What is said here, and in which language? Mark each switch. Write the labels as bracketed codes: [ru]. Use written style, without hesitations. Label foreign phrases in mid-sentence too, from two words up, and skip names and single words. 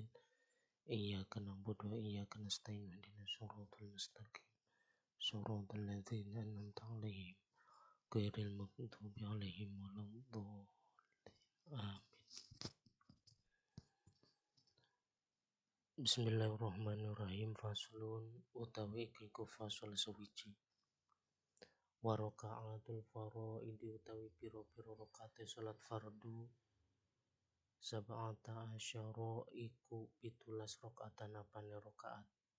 [ar] إياك نعبد وإياك نستعين اهدنا الصراط المستقيم. صراط الذين أنعمت عليهم غير المغضوب عليهم ولا الضالين. Amin. Bismillahirrahmanirrahim. [jv] Faslun utawi iku fasal sewiji. [ar] وركعات الفرائض [jv] utawi pira-pira rakaate salat fardu [ar] سبعة عشر [jv] iku 17 rakaatan apane rakaat.